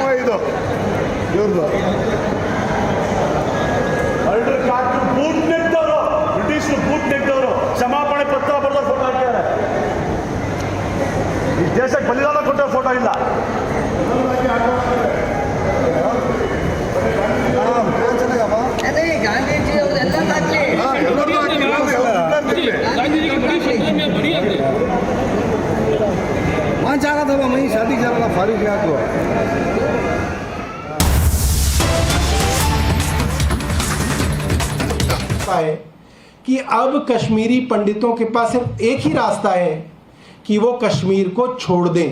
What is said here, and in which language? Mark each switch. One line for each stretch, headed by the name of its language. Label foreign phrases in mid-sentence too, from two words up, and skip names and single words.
Kannada: ಇದು ಇವ್ರದ್ದು ಬೂಟ್ ನೆಕ್ದವರು, ಬ್ರಿಟಿಷ್ ಬೂಟ್ ನೆಕ್ದವರು ಕ್ಷಮಾಪಣೆ ಪತ್ರ ಬರೆದ ಫೋಟೋ ಹಾಕಿದ್ದಾರೆ. ಈ ದೇಶಕ್ಕೆ ಬಲಿದಾನ ಕೊಟ್ಟ ಫೋಟೋ ಇಲ್ಲ. ಅದೇ ಗಾಂಧೀಜಿ ಅವರೆಲ್ಲ ಹಾಕ್ಲಿ,
Hindi: वहाँ जा रहा था, वहीं शादी जा रहा था, फारिग गया तो है कि अब कश्मीरी पंडितों के पास सिर्फ एक ही रास्ता है कि वो कश्मीर को छोड़ दें।